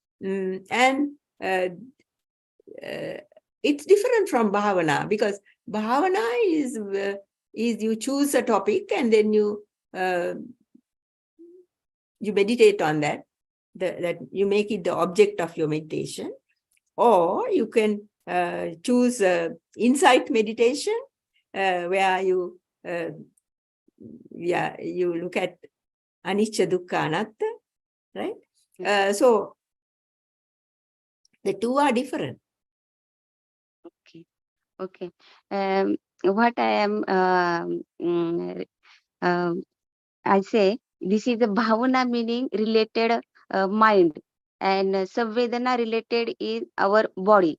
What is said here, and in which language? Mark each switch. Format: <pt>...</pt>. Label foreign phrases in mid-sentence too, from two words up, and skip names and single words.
<en>It's different from bhavana, because bhavana is you choose a topic and then you meditate on that you make it the object of your meditation, or you can choose insight meditation where you look at</en> <pi>anicca dukkha anatta,</pi> <en>right? So the two are different. Okay. What I am, I say, this is the bhavana meaning related mind, and Savedana related is our body.</en>